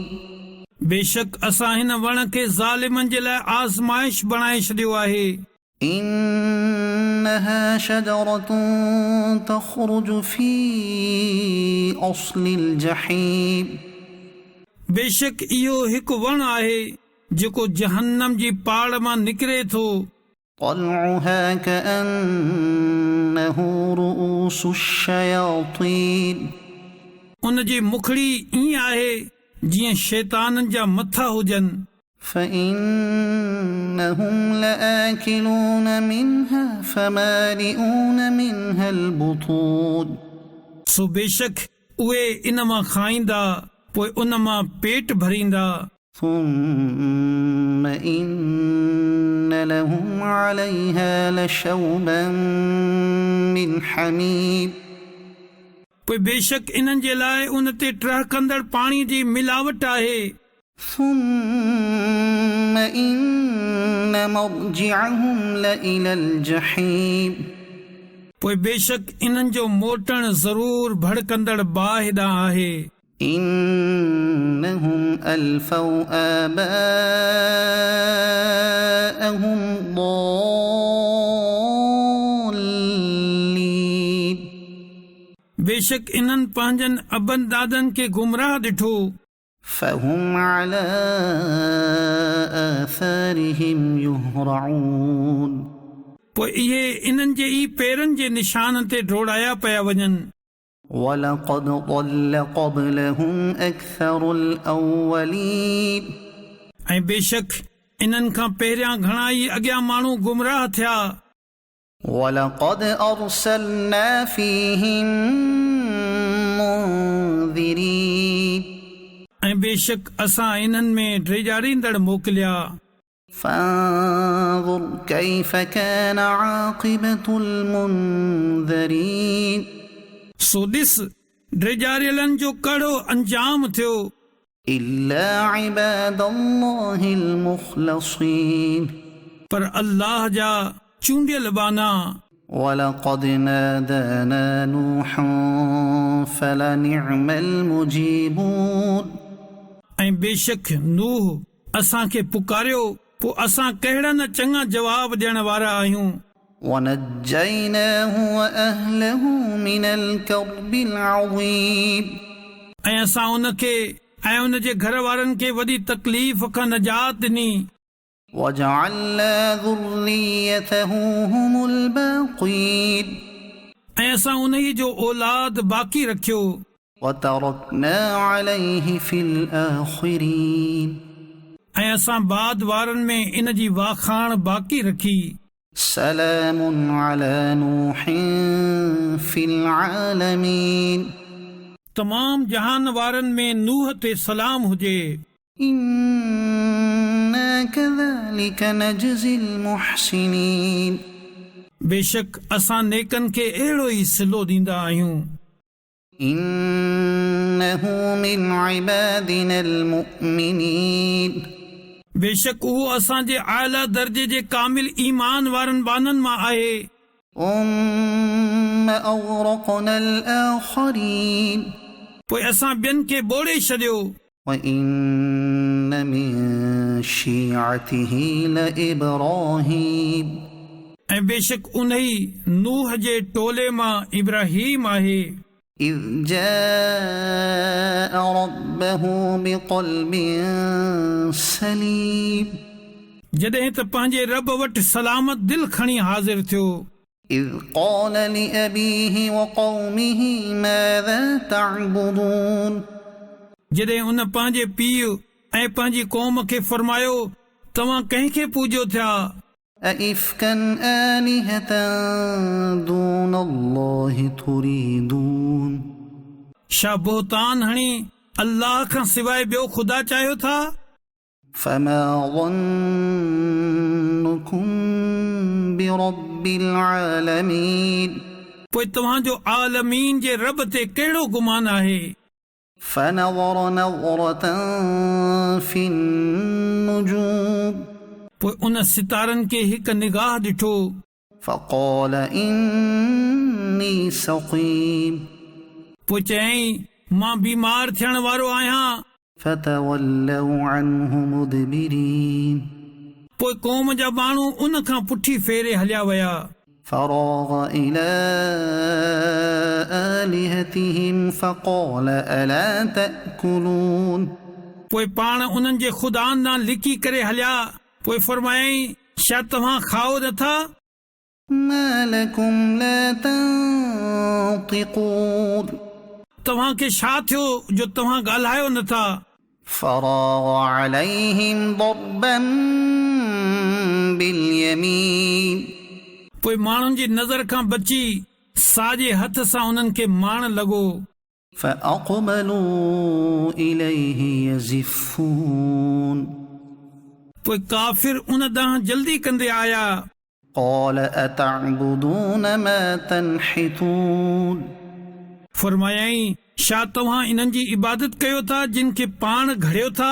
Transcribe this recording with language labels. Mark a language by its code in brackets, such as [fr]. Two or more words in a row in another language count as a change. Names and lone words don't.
[sd] बेशक असां हिन वण खे ज़ालिमनि जे लाइ आज़माइश बणाए छॾियो आहे [ar] إنها شجرة تخرج في أصل الجحيم [sd] बेशक इहो हिकु वण आहे जेको जहन्नम जी पाड़ मां निकिरे थो [ar] طلعها كأنه رؤوس الشياطين [sd] उन जी मुखड़ी ईअं आहे जीअं शैताननि जा मथा हुजनि [ar] فإنهم لآكلون منها فمالئون منها البطون [sd] सो बेशक उहे इन मां खाईंदा, पोइ उन मां पेट भरींदा। [ar] ثم إن لهم عليها لشوبا من حميم [sd] पोइ बेशक इन्हनि जे लाइ उन ते टहकंदड़ पाणी जी मिलावट आहे। [ar] ثم إن مرجعهم لإلى الجحيم [sd] पोइ बेशक इन्हनि जो मोटण ज़रूर भड़कंदड़ बाहि ॾांहुं आहे। [ar] إنهم ألفوا آباءهم ضالين [sd] बेशक इन्हनि पंहिंजनि अबनि दादनि खे गुमराह ॾिठो। [ar] فهم على آثارهم يهرعون [sd] पोइ इहे इन्हनि जे ई पेरनि जे निशान ते डोड़ाया पिया वञनि। [ar] ولقد ضل قبلهم أكثر الأولين [sd] ऐं बेशक इन्हनि खां पहिरियां घणा ई अॻियां माण्हू गुमराह थिया। [ar] ولقد أرسلنا فيهم منذرين [sd] ऐं बेशक असां इन्हनि में ड्रेजारींदड़ मोकिलिया। [ar] فانظر كيف كان عاقبة المنذرين [sd] सो ॾिस ड्रेजारियलनि जो कहिड़ो अंजाम थियो। [ar] إلا عباد الله المخلصين [sd] पर अल्लाह जा चूंडियल बाना। [ar] ولقد نادانا نوح فلنعم المجيبون [sd] ऐं बेशक नूह असांखे पुकारियो, पोइ असां कहिड़ा न चङा जवाब ॾियण वारा आहियूं। [ar] ونجيناه وأهله من الكرب العظيم [sd] ऐं असां उनखे ऐं उन जे घर वारनि खे वॾी तकलीफ़ खां निजात ॾिनी। [ar] وجعلنا ذريته هم الباقين [sd] ऐं असां उन ई जो औलाद बाक़ी रखियो। [ar] وتركنا عليه في الآخرين [sd] ऐं असां बाद वारनि में इन जी वाखाण बाक़ी रखी। [ar] سلام على نوح في العالمين [sd] तमाम जहान वारनि में नूह ते सलाम हुजे। [ar] إنا كذلك نجزي المحسنين [sd] बेशक असां नेकनि खे अहिड़ो ई सिलो ॾींदा आहियूं। [ar] إنه من عبادنا المؤمنين [sd] बेशक उहो असांजे आला दर्जे जे कामिल ईमान वारनि बाननि मां आहे। [ar] ثم أغرقنا الآخرين [sd] पोइ असां ॿियनि खे ॿोड़े छॾियो। [ar] وإن من شيعته لإبراهيم [sd] ऐं बेशक उन ई नूह जे टोले मां इब्राहीम आहे। [ar] إذ جاء ربه بقلب سليم [sd] जॾहिं त पंहिंजे रब वटि सलामत दिल खणी हाज़िर थियो। [ar] إذ قال لأبيه وقومه ماذا تعبدون [sd] जॾहिं उन पंहिंजे पीउ ऐं पंहिंजी क़ौम खे फरमायो, तव्हां कंहिंखे पूॼो थिया? [ar] أئفكا آلهة دون الله تريدون [sd] छा बोहतान हणी अल्लाह खां सवाइ ॿियो ख़ुदा चाहियो था? [ar] فما ظنكم برب العالمين [sd] पोइ तव्हांजो आलमीन जे रब ते कहिड़ो गुमान आहे? [ar] فنظر نظرة في النجوم [sd] पोइ उन सितारनि खे हिकु निगाह ॾिठो। [ar] فقال إني سقيم [sd] पोइ चयईं, मां बीमार थियण वारो आहियां। [ar] فتولوا عنه مدبرين [sd] पोइ क़ौम जा माण्हू उन खां पुठी फेरे हलिया विया। [ar] فراغ إلى آلهتهم فقال ألا تأكلون [sd] पोइ पाण उन्हनि जे ख़ुदानि ॾांहुं लिकी करे हलिया। पोइ फरमायईं, छा तव्हां खाओ नथा? [ar] ما لكم لا تنطقون [sd] तव्हांखे छा थियो जो तव्हां ॻाल्हायो नथा? [ar] فراغ عليهم ضربا باليمين [sd] पोइ माण्हुनि जी नज़र खां बची साॼे हथ सां उन्हनि खे मारण लॻो। [ar] فأقبلوا إليه يزفون [sd] पोइ काफ़िर उन ॾांहुं जल्दी कंदे आया। [ar] قال أتعبدون ما تنحتون [sd] फरमायाई, छा तव्हां इन्हनि जी इबादत कयो था जिन खे पाण घड़ियो था?